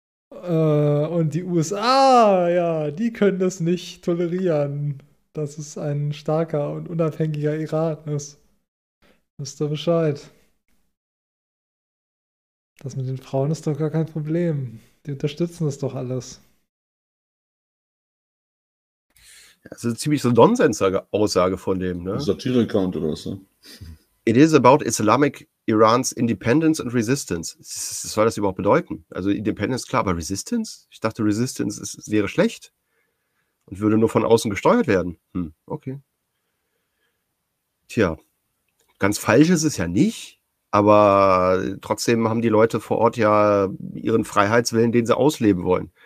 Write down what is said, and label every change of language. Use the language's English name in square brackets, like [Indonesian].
[German] Und die USA, ja, die können das nicht tolerieren, dass es ein starker und unabhängiger Iran ist. Wisst ihr Bescheid? Das mit den Frauen ist doch gar kein Problem. Die unterstützen das doch alles. Ja, das ist eine ziemlich so Nonsens-Aussage von dem, ne? Satire-Account oder was, ne? [English] It is about Islamic Irans Independence and Resistance. [German] Was soll das überhaupt bedeuten? Also Independence, klar, aber Resistance? Ich dachte, Resistance wäre schlecht und würde nur von außen gesteuert werden. Okay. Tja, ganz falsch ist es ja nicht, aber trotzdem haben die Leute vor Ort ja ihren Freiheitswillen, den sie ausleben wollen.